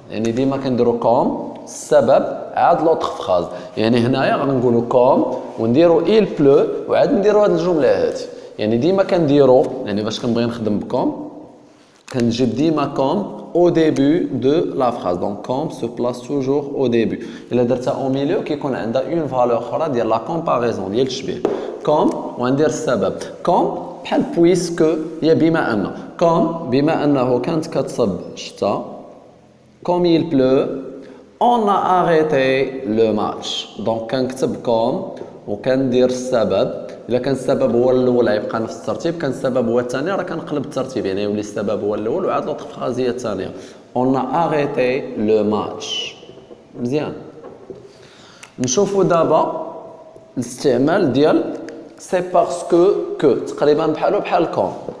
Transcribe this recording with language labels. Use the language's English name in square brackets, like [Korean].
[Arabic] يعني ديما كنديروا كوم السبب عاد لوطخ فراز. يعني هنايا غنقولوا كوم ونديروا [French] il pleut [Arabic] وعاد نديروا هاد الجمله هادي. يعني ديما كنديروا يعني باش كنبغي نخدم بكم كنجيب ديما كوم [French] au début de la phrase. Donc comme se place toujours au début. [Arabic] إلا درتها [French] au milieu [Arabic] كيكون عندها [French] une valeur [Arabic] أخرى ديال [French] la comparaison [Arabic] ديال التشبيه. comme وندير السبب. comme بحال puisque هي بما أن. comme بما أنه كانت كتصب الشتا. [French] comme il pleut on a arrêté le match. [Arabic] donc كنكتب comme وكندير السبب. إلا كان السبب هو الأول غيبقى نفس الترتيب، كان السبب هو الثاني راه كنقلب الترتيب، يعني يولي السبب هو الأول وعاد لوطخ فراز هي الثانية. [French] On a arrêté le match. مزيان. [Arabic] نشوفوا دابا الاستعمال ديال سي باسكو كو تقريبا بحالو بحال كون.